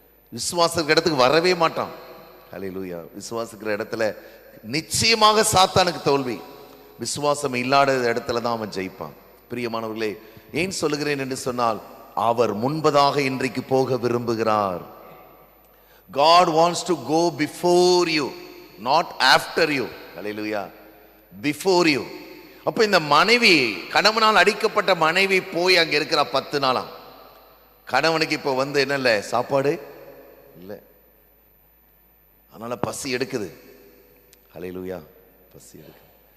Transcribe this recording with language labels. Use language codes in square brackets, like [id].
[ta] விசுவாசம் இடத்துக்கு வரவே மாட்டான். ஹல்லேலூயா. விசுவாசிக்கிற இடத்துல நிச்சயமாக சாத்தானுக்கு தோல்வி. விசுவாசம் இல்லாத இடத்துல தான் அவன் ஜெயிப்பான். பிரியமானவர்களே, ஏன் சொல்லுகிறேன் என்று சொன்னால், அவர் முன்பதாக இன்றைக்கு போக விரும்புகிறார். [en] God wants to go before you, not after you. Hallelujah. Before you. [ta] அப்ப இந்த மனைவி, கணவனால் அடிக்கப்பட்ட மனைவி போய் அங்க இருக்கிற 10 நாளாம். கணவனுக்கு இப்போ வந்து என்ன இல்லை, சாப்பாடு இல்லை, அதனால பசி எடுக்குது. ஹல்லேலூயா. பசி எடுக்குது.